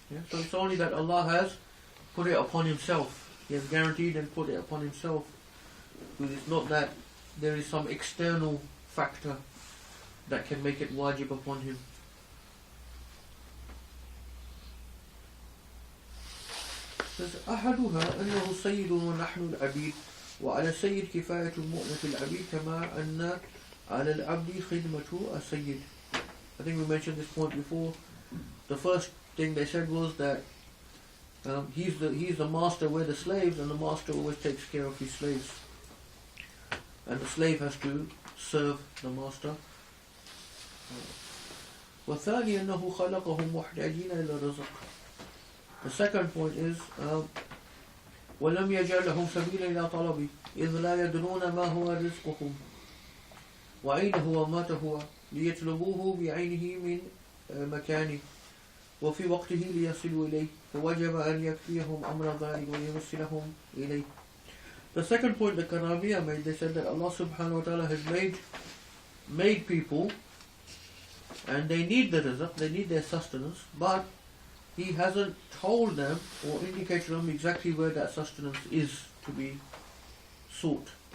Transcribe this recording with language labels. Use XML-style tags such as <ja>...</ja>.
<en>So it's only that Allah has put it upon Himself. He has guaranteed and put it upon Himself. Because it's not that there is some external factor that can make it wajib upon Him.</en> <ar>أحدها أنه سيد ونحن العبيد وعلى السيد كفاية مؤنة العبيد كما أن على العبد خدمة السيد.</ar> <en>I think we mentioned this point before. The first thing they said was that he's the master, we're the slaves, and the master always takes care of his slaves. And the slave has to serve the master.</en> <ar>والثاني أنه خلقهم محتاجين إلى الرزق.</ar> <en>The second point is</en> <ar>وَلَمْ يَجْعَلْ لَهُمْ سَبِيلًا إِلَى طَلَبِهِ إِذْ لَا يَدْرُونَ مَا هُوَ رِزْقُهُمْ. وأين هو مات هو ليطلبوه بعينه من مكانه وفي وقته ليصلوا إليه فوجب أن يكفيهم أمر ذلك ويوصلهم إليه.</ar> <en>The second point the Karamiya made, they said that Allah subhanahu wa ta'ala has made people and they need the rizq, they need their sustenance, but He hasn't told them or indicated to them exactly where that sustenance is to be sought.</en>